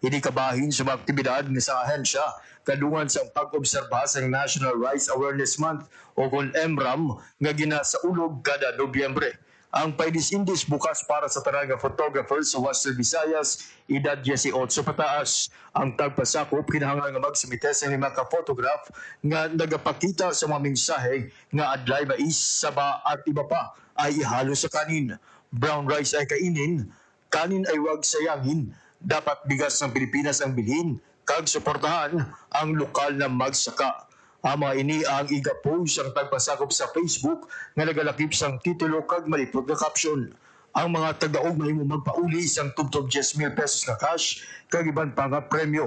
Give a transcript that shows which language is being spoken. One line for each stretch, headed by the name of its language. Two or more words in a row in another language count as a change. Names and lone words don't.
Hiligaynon: Ini kabahin sa mga aktibidad nga sa ahensya kadungan sa pag-obserba sa National Rice Awareness Month o kung MRAM nga ginasaulog kada Nobyembre. Ang Paidis Indies bukas para sa tanang photographers sa Western Visayas, edad 18 pataas. Ang tagpasakop kinahanglan nga magsumite sa lima ka photograph nga nagapakita sa mga mensahe nga adlay mais,
Filipino: saba at iba pa ay ihalo sa kanin.
English: Brown rice
Filipino: ay kainin, kanin ay wag sayangin, dapat bigas ng Pilipinas ang bilhin, kag suportahan ang lokal na magsaka.
Hiligaynon: Ama ini ang iga-post ang tagpasakop sa Facebook nga nagalakip sang titulo kag malipot nga caption. Ang mga tagaog mahimo magpauli sang tubtob 10,000 pesos na cash kag iban pa nga premyo.